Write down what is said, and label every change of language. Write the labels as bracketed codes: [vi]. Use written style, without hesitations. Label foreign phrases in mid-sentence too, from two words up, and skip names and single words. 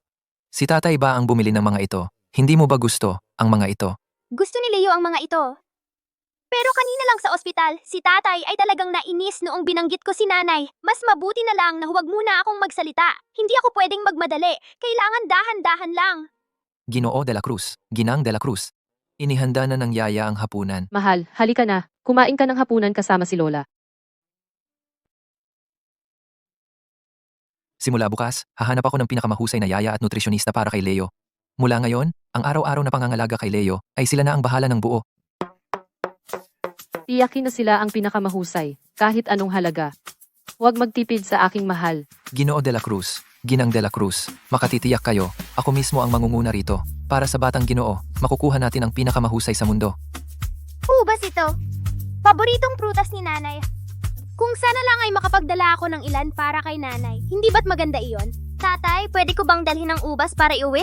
[tl] Si tatay ba ang bumili ng mga ito? Hindi mo ba gusto ang mga ito? Gusto ni Leo ang mga ito. Pero kanina lang sa ospital, si tatay ay talagang nainis noong binanggit ko si nanay. Mas mabuti na lang na huwag muna akong magsalita. Hindi ako pwedeng magmadali. Kailangan dahan-dahan lang. Ginoo de la Cruz, Ginang de la Cruz. Inihanda na ng yaya ang hapunan. Mahal, halika na. Kumain ka ng hapunan kasama si Lola. Simula bukas, hahanap ako ng pinakamahusay na yaya at nutrisyonista para kay Leo. Mula ngayon, ang araw-araw na pangangalaga kay Leo ay sila na ang bahala ng buo. Tiyakin na sila ang pinakamahusay, kahit anong halaga. Huwag magtipid sa aking mahal. Ginoo de la Cruz, Ginang de la Cruz, makatitiyak kayo, ako mismo ang mangunguna rito. Para sa batang Ginoo, makukuha natin ang pinakamahusay sa mundo. Ubas ito. Paboritong prutas ni nanay. Kung sana lang ay makapagdala ako ng ilan para kay nanay. Hindi ba't maganda iyon? Tatay, pwede ko bang dalhin ng ubas para iuwi?